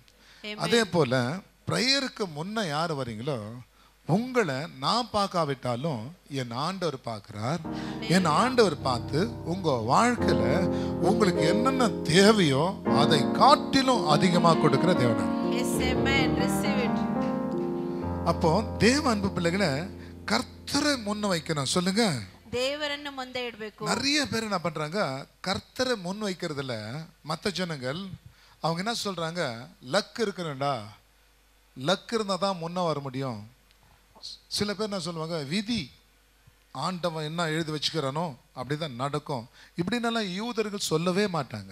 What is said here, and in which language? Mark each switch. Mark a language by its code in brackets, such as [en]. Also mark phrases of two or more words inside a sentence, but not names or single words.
[ta] அதே போல பிரேயருக்கு முன்ன யார் வரீங்களோ உங்களை நான் பார்க்காவிட்டாலும் என் ஆண்டவர் பார்க்கிறார். என் ஆண்டவர் பார்த்து உங்க வாழ்க்கையில உங்களுக்கு என்னென்ன தேவையோ அதை காட்டிலும் அதிகமா கொடுக்கிற தேவன். அப்போ தேவ அன்பு பிள்ளைகளை கர்த்தரை முன்ன வைக்கணும். சொல்லுங்க, [kn] ದೇವರನ್ನು ಮುಂದೆ ಇಡಬೇಕು. [ta] நிறைய பேர் என்ன பண்றாங்க, கர்த்தரை முன் வைக்கிறதுல மற்ற ஜனங்கள் அவங்க என்ன சொல்றாங்க, லக் இருக்கணும்டா, லக் இருந்தால் தான் முன்னே வர முடியும். சில பேர் என்ன சொல்லுவாங்க, விதி ஆண்டவன் என்ன எழுதி வச்சுக்கிறானோ அப்படிதான் நடக்கும் இப்படின்னெல்லாம் யூதர்கள் சொல்லவே மாட்டாங்க.